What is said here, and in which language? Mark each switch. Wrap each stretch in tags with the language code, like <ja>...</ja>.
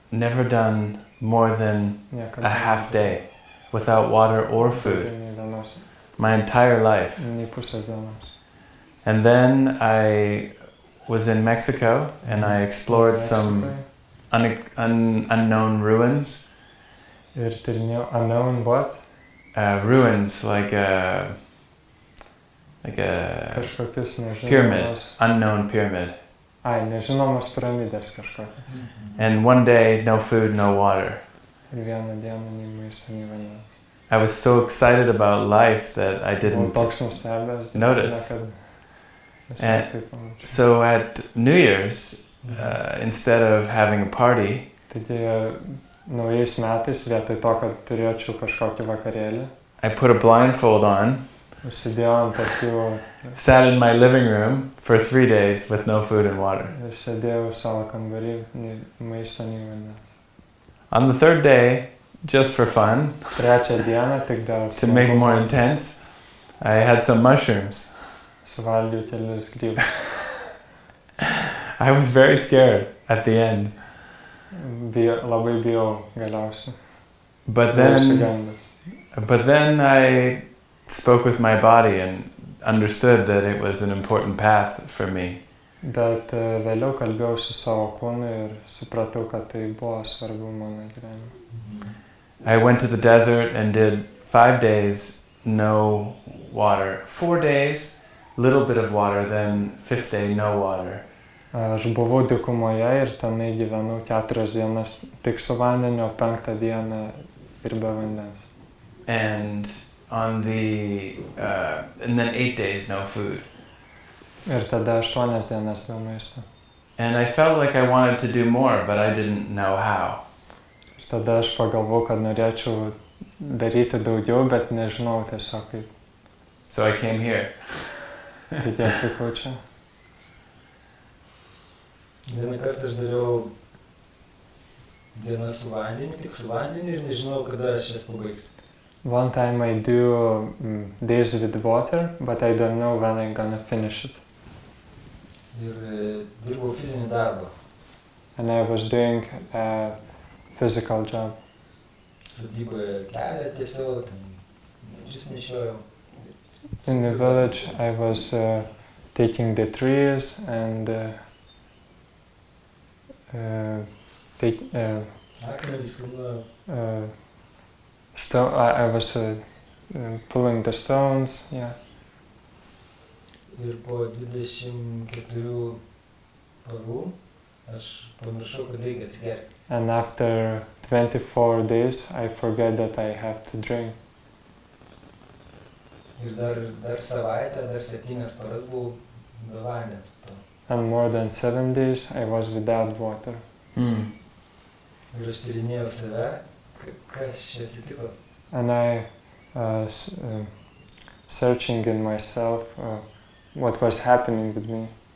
<en>never done more than</en> <lt>Niekada</lt> <en>a half day without water or food,</en> <lt>Nei vienos,</lt> <en>my entire life.</en> <lt>nei pusės dienos.</lt> <en>And then I was in Mexico and I explored some unknown ruins.</en> <lt>Ir tyrinėjau</lt> <en>unknown what? Ruins like a</en> <lt>Kažkokius</lt> <en>pyramid,</en> <lt>nežinomus.</lt> <en>unknown pyramid.</en> <lt>Ai, nežinomos piramidės kažkokia.</lt> <en>And one day, no food, no water.</en> <lt>Ir vieną dieną nei maisto, nei vandens.</lt> <en>I was so excited about life that I</en> <lt>Buvau</lt> <en>didn't</en> <lt>toks nustebęs.</lt> <en>notice.</en> <lt>Niekad Eh, taip pamačiau.</lt> <en>So at New Year's, instead of having a party,</en> <lt>Taigi naujais metais vietoj to, kad turėčiau kažkokį vakarėlį,</lt> <en>I put a blindfold on,</en> <lt>užsidėjau ant akių</lt> <en>sat in my living room for 3 days with no food and water.</en> <lt>ir sėdėjau savo kambarį, nei maisto, nei vandens.</lt> <en>On the third day, just for fun,</en> <lt>Trečią dieną, tik dėl</lt> <en>to make it more intense, I had some mushrooms.</en> <lt>suvalgiau kelis grybus.</lt> <en>I was very scared at the end.</en> <lt>Labai bijau galiausiai.</lt> <en>But</en> <lt>Buvau</lt> <en>then,</en> <lt>išsigandęs.</lt> <en>but then I spoke with my body and understood that it was an important path for me.</en> <lt>Bet vėliau kalbėjau su savo kūnu ir supratau, kad tai buvo svarbu mano gyvenime.</lt> <en>I went to the desert and did 5 days, no water. 4 days, little bit of water, then 5th day, no water.</en> <lt>Aš buvau dykumoje ir tenai gyvenau 4 dienas tik su vandeniu, o 5 dieną ir be vandens.</lt> <en>And on and then 8 days, no food.</en> <lt>Ir tada 8 dienas be maisto.</lt> <en>And I felt like I wanted to do more, but I didn't know how.</en> <lt>Ir tada aš pagalvojau, kad norėčiau daryti daugiau, bet nežinau tiesiog kaip.</lt> <en>So I came here.</en> <lt>Taigi atvykau čia. Vieną kartą aš dariau dieną su vandeniu, tik su vandeniu ir nežinau, kada aš jas pabaigsiu.</lt> <en>One time I do days with water, but I don't know when I'm gonna finish it.</en> <lt>Ir dirbau fizinį darbą.</lt> <en>And I was doing a physical job.</en> <lt>Sodyboje kelią tiesiog, ten medžius nešiojau.</lt> <en>In the village I was taking the trees and</en> <lt>Akmenys kilnojo.</lt> <en>I was pulling the stones, yeah.</en> <lt>Ir po 24 parų aš pamiršau, kad reikia atsigerti.</lt> <en>And after 24 days, I forget that I have to drink.</en> <lt>Ir dar savaitę, dar 7 paras buvau be vandens.</lt> <en>And more than 7 days, I was without water. Mm.</en> <lt>Ir aš tyrinėjau save, kas čia atsitiko.</lt> <en>And I searching in myself what was happening with me.</en>